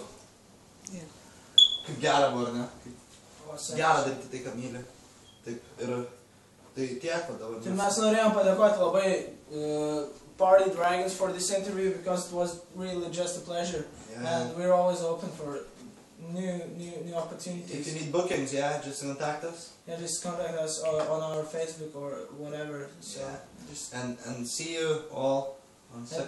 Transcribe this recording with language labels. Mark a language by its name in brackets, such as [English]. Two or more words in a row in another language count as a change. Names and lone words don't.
[Lithuanian] Kaip gera buvo, ar ne? Gera daryti tai, ką myli. Taip, ir tai tiek dabar. Tai mes norėjom padėkoti labai [English] Party Dragons for this interview because it was really just a pleasure. Yeah. And we're always open for new opportunities. If you need bookings, just contact us. Yeah, just contact us on our Facebook or whatever. So just and see you all on second.